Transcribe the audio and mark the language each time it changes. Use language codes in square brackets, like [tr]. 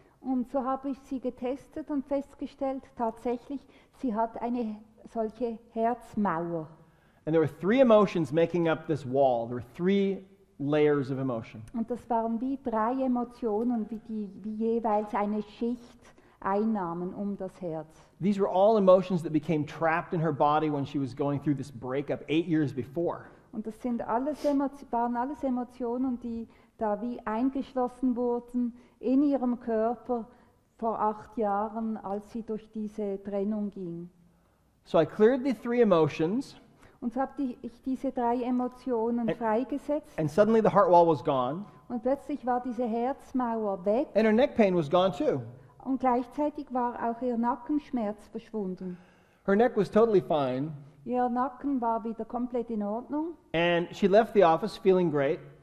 [de] Und so habe ich sie getestet und festgestellt, tatsächlich, sie hat eine solche Herzmauer. [en] And there were 3 emotions making up this wall. There were 3 layers of emotion. [de] Und das waren wie 3 Emotionen, wie jeweils eine Schicht einnahmen um das Herz. [en] These were all emotions that became trapped in her body when she was going through this breakup 8 years before. [de] Und das sind waren alles Emotionen, die da wie eingeschlossen wurden in ihrem Körper vor 8 Jahren, als sie durch diese Trennung ging. [en] So I cleared the 3 emotions, [de] Und so habe ich diese 3 Emotionen freigesetzt, [en] and suddenly the heart wall was gone, [de] und plötzlich war diese Herzmauer weg, [en] and her neck pain was gone too. [de] und gleichzeitig war auch ihr Nackenschmerz verschwunden. [en] Her neck was totally fine, [de] Ihr Nacken war wieder komplett in Ordnung, [en] and she left the office feeling great.